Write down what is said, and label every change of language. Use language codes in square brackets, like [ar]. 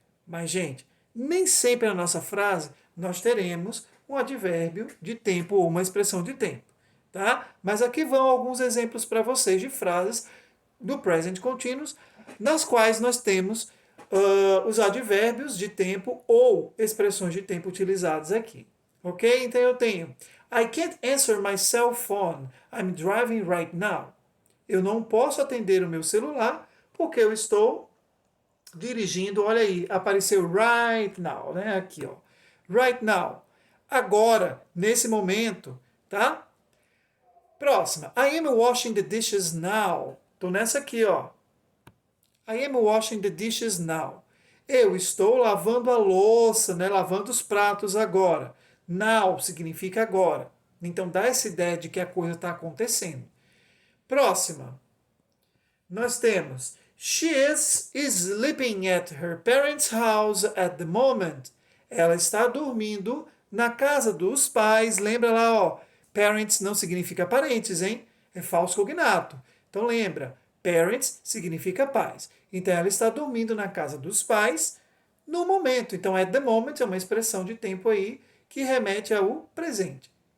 [pt] Mas, gente, nem sempre na nossa frase nós teremos um advérbio de tempo ou uma expressão de tempo, tá? Mas aqui vão alguns exemplos para vocês de frases do present continuous, nas quais nós temos os advérbios de tempo ou expressões de tempo utilizados aqui. Ok? Então eu tenho [en] I can't answer my cell phone. I'm driving right now. [pt] Eu não posso atender o meu celular porque eu estou dirigindo. Olha aí, apareceu right now, né? Aqui, ó. Right now. Agora, nesse momento, tá? Próxima. [en] I am washing the dishes now. [pt] Tô nessa aqui, ó. [en] I am washing the dishes now. [pt] Eu estou lavando a louça, né? Lavando os pratos agora. Now significa agora. Então dá essa ideia de que a coisa está acontecendo. Próxima. Nós temos [en] She is sleeping at her parents' house at the moment. [pt] Ela está dormindo na casa dos pais. Lembra lá, ó. Parents não significa parentes, hein? É falso cognato. Então lembra, parents significa pais. Então ela está dormindo na casa dos pais no momento. Então at the moment é uma expressão de tempo aí que remete ao presente.